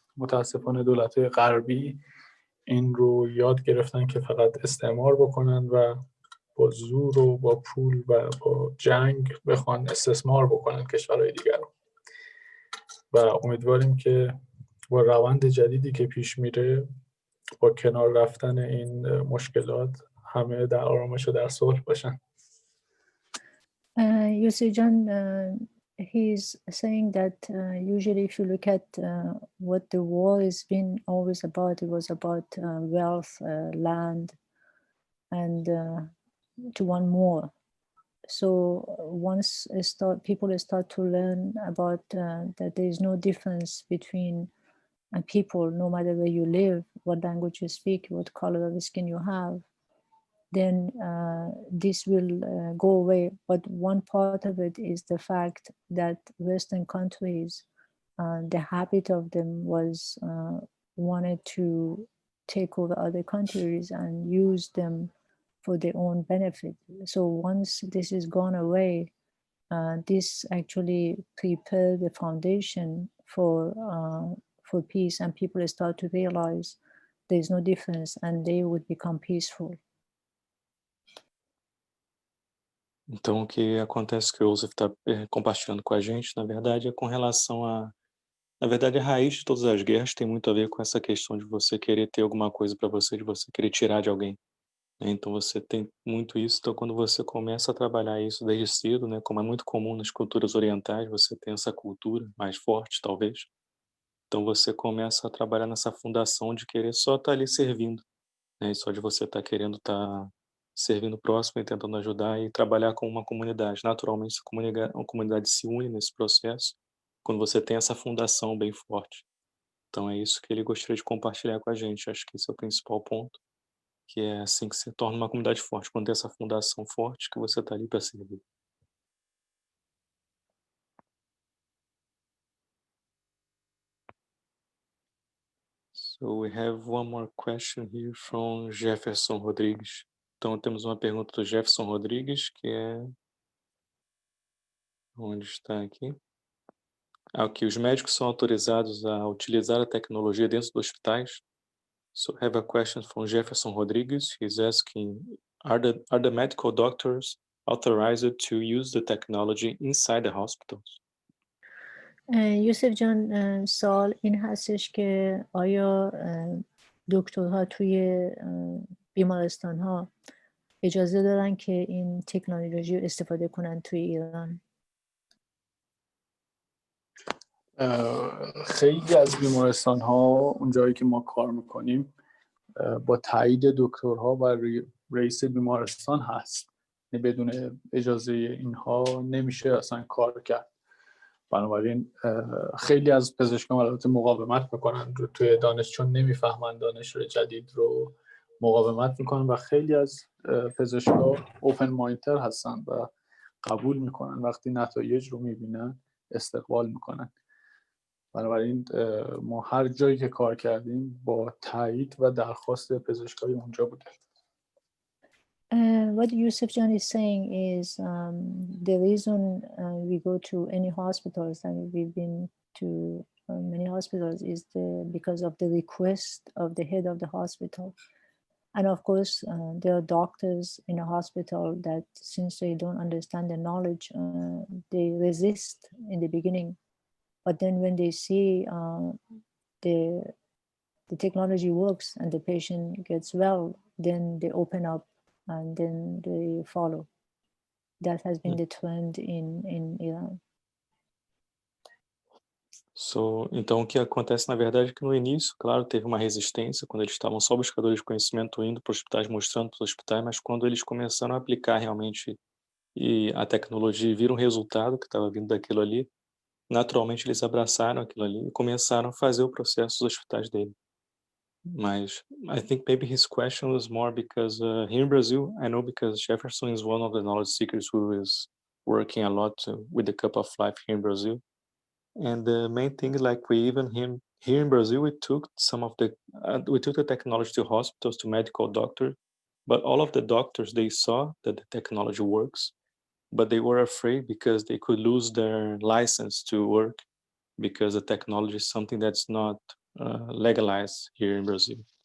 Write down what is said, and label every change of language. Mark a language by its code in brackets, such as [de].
[fa] متاسفانه دولت‌های غربی این رو یاد گرفتن که فقط استعمار بکنن و با زور و با پول و با جنگ بخوان استثمار بکنن کشورهای دیگر رو. و امیدواریم که با روند جدیدی که پیش میره، با کنار رفتن این مشکلات، همه در آرامش و در صلح باشن. [en] Yusuf John, he's saying that usually if you look at what the war has been always about, it was about wealth, land, and to want more. So once people start to learn about that there is no difference between people, no matter where you live, what language you speak, what color of skin you have, then this will go away. But one part of it is the fact that Western countries, the habit of them was wanted to take over other countries and use them for their own benefit. So once this is gone away, this actually prepared the foundation for peace, and people start to realize there's no difference and they would become peaceful. [pt] Então, o que acontece que o Joseph está compartilhando com a gente, na verdade, é com relação a... Na verdade, a raiz de todas as guerras tem muito a ver com essa questão de você querer ter alguma coisa para você, de você querer tirar de alguém. Então você tem muito isso. Então quando você começa a trabalhar isso desde cedo, né, como é muito comum nas culturas orientais, você tem essa cultura mais forte, talvez. Então você começa a trabalhar nessa fundação de querer só estar ali servindo, né, e só de você estar querendo estar servindo o próximo e tentando ajudar e trabalhar com uma comunidade. Naturalmente, a comunidade se une nesse processo quando você tem essa fundação bem forte. Então é isso que ele gostaria de compartilhar com a gente. Acho que esse é o principal ponto, que é assim que se torna uma comunidade forte, quando tem essa fundação forte que você está ali para servir. [en] So we have one more question here from Jefferson Rodrigues. [pt] Então temos uma pergunta do Jefferson Rodrigues, que é... Onde está aqui? Que os médicos são autorizados a utilizar a tecnologia dentro dos hospitais. [en] So I have a question from Jefferson Rodrigues. He's asking, are the medical doctors authorized to use the technology inside the hospitals? [fa] یوسف جان، سوال این هستش که آیا دکترها توی بیمارستان ها اجازه دارن که این تکنولوژی رو استفاده کنن توی ایران؟ خیلی از بیمارستان ها اونجایی که ما کار میکنیم با تایید دکترها و رئیس بیمارستان هست. بدون اجازه اینها نمیشه اصلا کار کرد. بنابراین خیلی از پزشکان البته مقاومت میکنن توی دانش، چون نمیفهمن دانش جدید رو مقاومت میکنن و خیلی از پزشکان اوپن مایندتر هستن و قبول میکنن، وقتی نتایج رو میبینن استقبال میکنن. بنابراین ما هر جایی که کار کردیم با تایید و درخواست پزشکای اونجا بوده. [en] What Yusuf John is saying is the reason we go to any hospitals, and we've been to many hospitals, is because of the request of the head of the hospital. And of course, there are doctors in a hospital that, since they don't understand the knowledge, they resist in the beginning. But then when they see the technology works and the patient gets well, then they open up and then they follow. That has been the trend in Iran. [pt] Então o que acontece na verdade é que no início, claro, teve uma resistência quando eles estavam só buscadores de conhecimento indo para os hospitais, mostrando para os hospitais, mas quando eles começaram a aplicar realmente e a tecnologia e viram o resultado que estava vindo daquilo ali, naturalmente eles abraçaram aquilo ali e começaram a fazer o processo dos hospitais dele. [en] Mas I think maybe his question was more because here in Brazil, I know because Jefferson is one of the knowledge seekers who is working a lot with the Cup of Life here in Brazil. And the main thing, like here in Brazil, we took the technology to hospitals, to medical doctors, but all of the doctors, they saw that the technology works, but they were afraid because they could lose their license to work because the technology is something that's not legalized here in Brazil.